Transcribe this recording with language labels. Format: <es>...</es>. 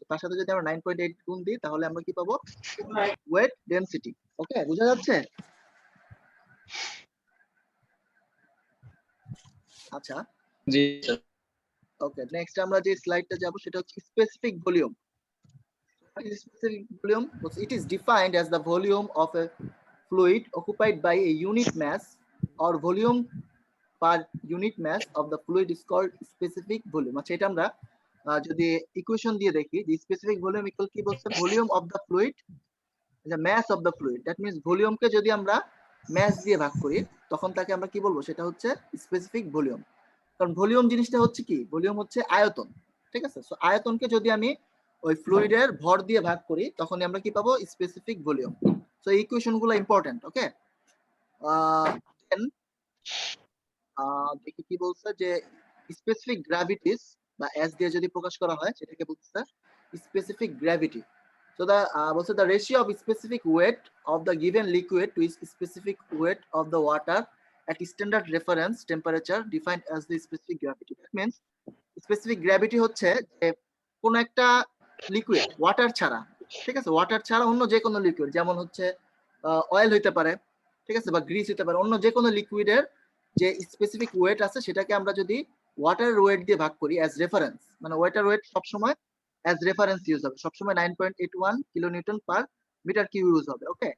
<bn>তার সাথে যদি আমরা 9.8 গুণ দিই তাহলে আমরা কি পাবো, ওয়েট ডেনসিটি। ওকে, বোঝা যাচ্ছে? আচ্ছা, জি ওকে, নেক্সট আমরা যে স্লাইডটা যাব সেটা হচ্ছে specific volume.</bn> <en>Specific volume, it is defined as the volume of a fluid occupied by a unit mass or volume per unit mass of the fluid is called specific volume.</en> <bn>আচ্ছা, এটা আমরা যদি equation দিয়ে দেখি, যে specific volume equal কি বলছে,</bn> <en>Volume of the fluid, the mass of the fluid. That means</en> <bn>ভলিউমকে যদি আমরা ম্যাস দিয়ে ভাগ করি তখন তাকে আমরা কি বলবো, সেটা হচ্ছে স্পেসিফিক ভলিউম। কারণ ভলিউম জিনিসটা হচ্ছে কি, ভলিউম হচ্ছে আয়তন, ঠিক আছে। সো আয়তনকে যদি আমি ওই ফ্লুইডের ভর দিয়ে ভাগ করি তখনই আমরা কি পাবো, স্পেসিফিক ভলিউম। সো এই ইকুয়েশন গুলো ইম্পর্টেন্ট, ওকে। দেন দেখি কি বলছে, যে স্পেসিফিক গ্র্যাভিটিস বা এস দিয়ে যদি প্রকাশ করা হয় সেটাকে বলছে specific gravity.</bn> <en>So the also the ratio of specific weight of the given liquid to specific weight of the water at standard reference temperature defined as the specific gravity. That means</en> <bn>specific gravity হচ্ছে যে কোন একটা liquid water ছাড়া, ঠিক আছে, water ছাড়া অন্য যে কোনো লিকুইড, যেমন হচ্ছে অয়েল হইতে পারে, ঠিক আছে, বা গ্রিস হইতে পারে, অন্য যে কোনো লিকুইডের যে স্পেসিফিক ওয়েট আছে সেটাকে আমরা যদি ওয়াটার ওয়েট দিয়ে ভাগ করি অ্যাজ রেফারেন্স, মানে ওয়াটার ওয়েট সবসময় অ্যাজ রেফারেন্স ইউজ হবে, সবসময় 9.81 kilonewton per metre Q use হবে, ওকে।</bn>